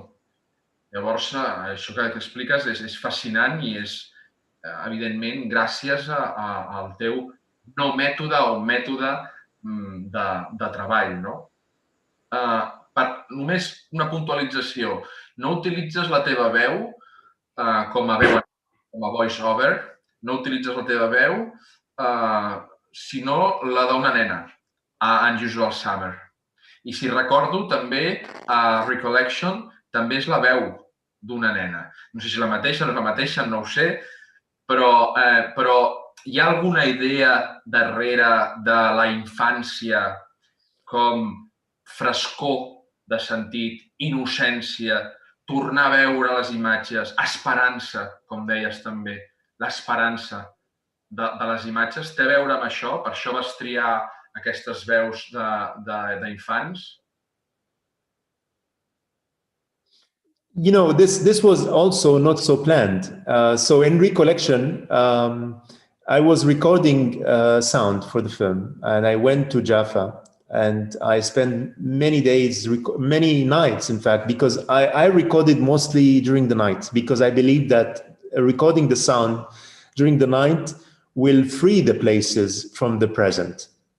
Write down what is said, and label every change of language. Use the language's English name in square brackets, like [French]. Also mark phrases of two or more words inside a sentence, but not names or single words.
[Catalan] Llavors, això que expliques és fascinant i és, evidentment, gràcies al teu no mètode o mètode de treball, no? Només una puntualització. No utilitzes la teva veu com a voice-over, no utilitzes la teva veu, sinó la d'una nena, a Unusual Summer. I si recordo, també a Recollection també és la veu d'una nena. No sé si la mateixa, no és la mateixa, no ho sé, però hi ha alguna idea darrere de la infància com frescor de sentit, innocència, tornar a veure les imatges, esperança, com deies també, l'esperança de les imatges, té a veure amb això? Per això vas triar aquestes veus d'infants? [English] You know, this was also not so planned. So in Recollection, I was recording sound for the film, and I went to Jaffa, and I spent many days, many nights, in fact, because I recorded mostly during the night, because I believe that recording the sound during the night will free the places from the present.